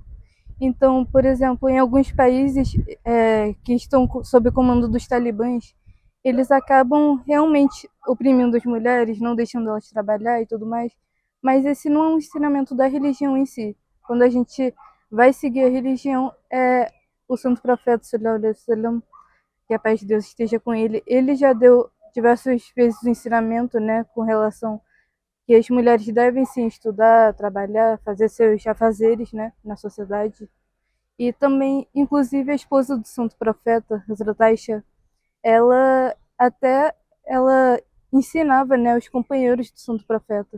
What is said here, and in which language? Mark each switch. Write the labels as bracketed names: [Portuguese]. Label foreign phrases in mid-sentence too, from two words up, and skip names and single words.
[Portuguese] Então, por exemplo, em alguns países que estão sob o comando dos talibãs, eles acabam realmente oprimindo as mulheres, não deixando elas trabalhar e tudo mais. Mas esse não é um ensinamento da religião em si. Quando a gente vai seguir a religião, o Santo Profeta, [Arabic] صلى الله عليه وسلم, [Portuguese] que a paz de Deus esteja com ele já deu diversas vezes o ensinamento, né, com relação que as mulheres devem sim estudar, trabalhar, fazer seus afazeres, né, na sociedade. E também, inclusive, a esposa do Santo Profeta, Hazrat Aisha, ela ensinava, né, os companheiros do Santo Profeta.